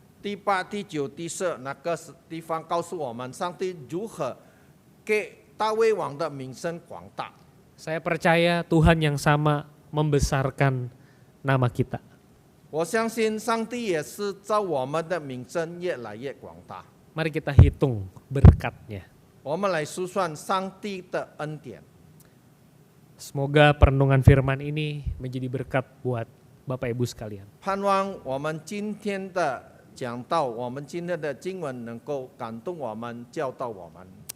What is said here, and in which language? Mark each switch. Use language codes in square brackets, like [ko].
[zh] 第八、第九、第十那个地方告诉我们，上帝如何给大卫王的名声广大。 [id] Saya percaya Tuhan yang sama membesarkan nama kita. [zh] 我相信上帝也是在我们的名声越来越广大。 [id] Mari kita hitung berkatnya. [zh] 我们来数算上帝的恩典。 [id] Semoga perenungan firman ini menjadi berkat buat Bapak Ibu sekalian. [zh] 盼望我们今天的讲道，我们今天的经文能够感动我们，教导我们。